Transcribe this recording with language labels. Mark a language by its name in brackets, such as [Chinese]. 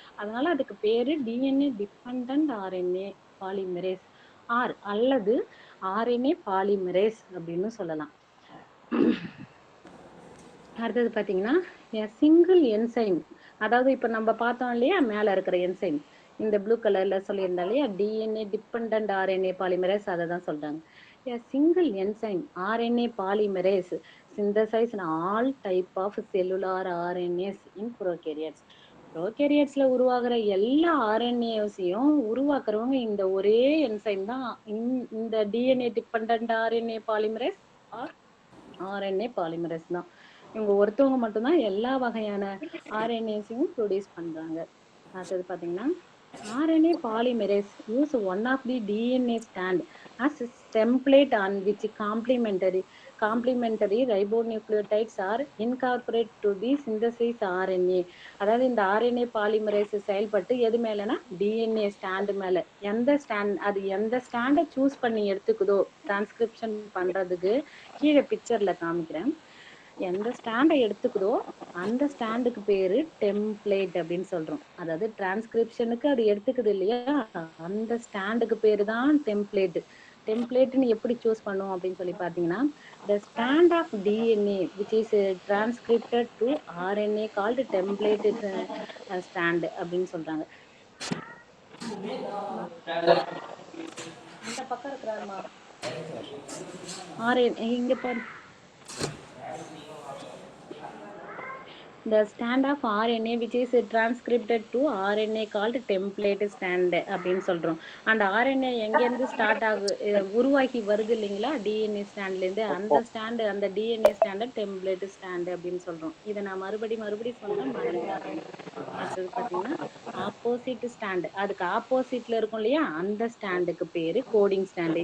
[Tamil] அதனால அதுக்கு பேரு DNA dependent RNA polymerase R அல்லது ஆர்என்ஏ பாலிமரேஸ் அப்படின்னு சொல்லலாம். அடுத்தது பாத்தீங்கன்னா, சிங்கிள் என்சைம், அதாவது இப்ப நம்ம பார்த்தோம் இல்லையா மேல இருக்கிற என்சைம், இந்த ப்ளூ கலர்ல சொல்லியிருந்தா இல்லையா, டிஎன்ஏ டிபெண்டன்ட் ஆர்என்ஏ பாலிமரேஸ், அதை தான் சொல்றாங்க. [English] A single enzyme RNA polymerase synthesize in all type of cellular RNAs in prokaryotes. [Tamil] ப்ரோகேரியட்ஸ்ல உருவாகிற எல்லா ஆர்என்ஏஸையும் உருவாக்குறவங்க இந்த ஒரே என்சைம் தான், இந்த DNA dependent RNA polymerase R RNA polymerase தான். இவங்க ஒருத்தவங்க மட்டும்தான் எல்லா வகையான ஆர்என்ஏஸையும் ப்ரொடியூஸ் பண்றாங்க. அடுத்தது பாத்தீங்கன்னா, [English] RNA polymerase use one of the DNA strand as a template on which complementary ribonucleotides are incorporated to the synthesis RNA. [Tamil] அதாவது இந்த RNA polymerase செயல்பட்டு எது மேலனா DNA ஸ்டாண்ட் மேல, எந்த ஸ்டாண்ட் அது எந்த ஸ்டாண்டை சூஸ் பண்ணி எடுத்துக்குதோ டிரான்ஸ்கிரிப்ஷன் பண்றதுக்கு, கீழே பிக்சர்ல காமிக்கிறேன், எந்த ஸ்டாண்டை எடுத்துக்குதோ அந்த ஸ்டாண்டுக்கு பேரு டெம்ப்ளேட் அப்படின்னு சொல்றோம். அதாவது டிரான்ஸ்கிரிப்ஷனுக்கு அது எடுத்துக்குது இல்லையா, அந்த ஸ்டாண்டுக்கு பேரு தான் டெம்ப்ளேட். டெம்ப்ளேட்னு எப்படி சூஸ் பண்ணும் அப்படின்னு சொல்லி பாத்தீங்கன்னா, [English] the strand of DNA which is transcripted to RNA called template strand [Tamil] அப்படின்னு சொல்றாங்க. அந்த பக்கம் இருக்கிறாருமா RNA இங்க பாரு. [English] The strand of RNA which is transcribed to RNA called template strand [Tamil] அப்படின்னு சொல்றோம். அந்த RNA எங்க இருந்து ஸ்டார்ட் உருவாகி வருது இல்லைங்களா, டிஎன்ஏ ஸ்டாண்ட்ல இருந்து, அந்த ஸ்டாண்ட், அந்த டிஎன்ஏ ஸ்டாண்ட டெம்ப்ளேட் ஸ்டாண்ட் அப்படின்னு சொல்றோம். இதை நான் மறுபடியும் சொல்றேன், மறந்துடாதீங்க. அடுத்தது பாத்தீங்கன்னா, ஆப்போசிட் ஸ்டாண்ட், அதுக்கு ஆப்போசிட்ல இருக்கும் இல்லையா, அந்த ஸ்டாண்டுக்கு பேரு கோடிங் ஸ்டாண்ட்.